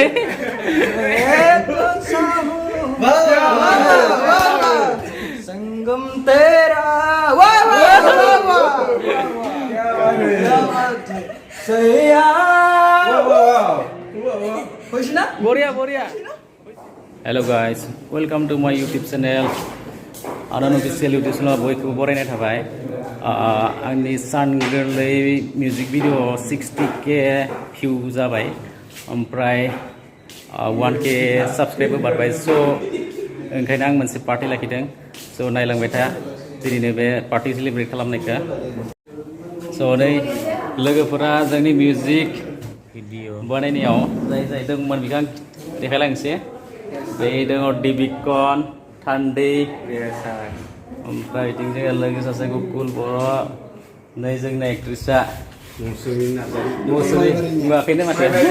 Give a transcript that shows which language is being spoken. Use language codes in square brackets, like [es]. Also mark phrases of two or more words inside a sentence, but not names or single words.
[hi] तो चाहूँ संगम तेरा सैया खुश ना बढ़िया बढ़िया [en] hello guys welcome to my YouTube channel Anan official YouTube channel [brx] बयखौबो बरायनाय थाबाय आंनि सान गोरलै मिउजिक भिडिअ 60k भिउ जाबाय ओमफ्राय 1k साबस्क्राइबबो बारबाय स' ओंखायनो आं मोनसे पार्टि लाखिदों स' नायलांबाय था दिनैनो बे [en] party celebrate [brx] खालामनायखौ स' नै लोगोफोरा जोंनि मिउजिक भिडिअ बानायनायाव जाय दंमोन बेखौ आं देखायलांनोसै बे दङ दिबिकन थान्दै ओमफ्राय बिथिं जोङो लोगो सासे गुकुल बर' नै जोंना एक्ट्रिसआ मौसुमि नुवाखैनो माथो